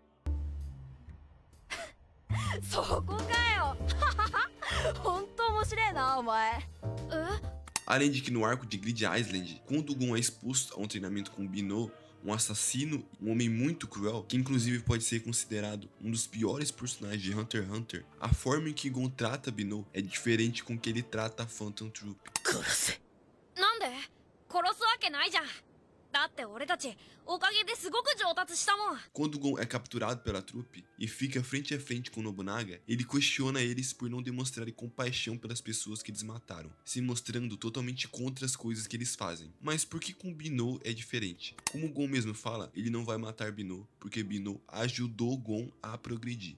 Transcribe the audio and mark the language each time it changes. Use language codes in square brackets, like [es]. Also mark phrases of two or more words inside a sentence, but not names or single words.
[pt] Além de que no arco de Grid Island, quando o Gon é exposto a um treinamento com Bino, um assassino, um homem muito cruel, que inclusive pode ser considerado um dos piores personagens de Hunter x Hunter, a forma em que Gon trata Bino é diferente com que ele trata a Phantom Troop. [ja] なんで殺すわけないじゃん。 だって俺たちおかげですごく上達したもん。 [pt] Quando Gon é capturado pela trupe e fica frente a frente com Nobunaga, ele questiona eles por não demonstrarem compaixão pelas pessoas que eles mataram, se mostrando totalmente contra as coisas que eles fazem. Mas por que com Bino é diferente? Como Gon mesmo fala, ele não vai matar Bino, porque Bino ajudou Gon a progredir.